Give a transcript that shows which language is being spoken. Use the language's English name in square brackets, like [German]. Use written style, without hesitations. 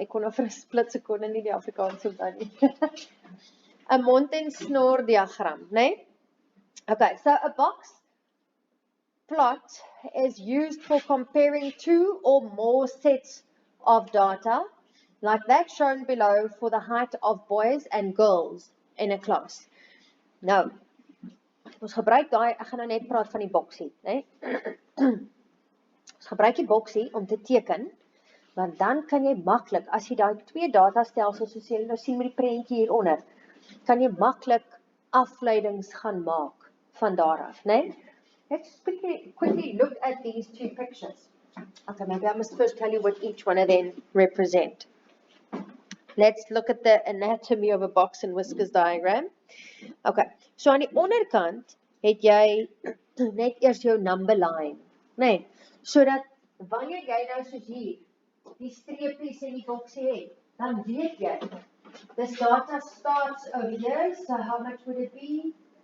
[Afrikaans] Ek kon nou vir 'n split sekonde nie die Afrikaans onthou nie. 'n mond en snor diagram, nee? [English] Okay, so a box plot is used for comparing 2 or more sets of data, like that shown below for the height of boys and girls in a class. [Afrikaans] Nou, ons gebruik daai, ek gaan nou net praat van die boksie, né? Ons gebruik die boksie om te teken, want dan kan jy maklik, as jy daai 2 datastelsels soos jy nou sien met die prentjie hieronder, kan jy maklik afleidings gaan maak van daar af, né? [English] Let's quickly look at these 2 pictures. Okay, maybe I must first tell you what each one of them represent. Let's look at the anatomy of a box and whiskers diagram. [Afrikaans] Okay, so aan die onderkant het jy net eers jou number line, nee, sodat wanneer jy nou soos hier die streepies in die boksie het, dan weet jy, [English] this data starts over here, so how much would it be?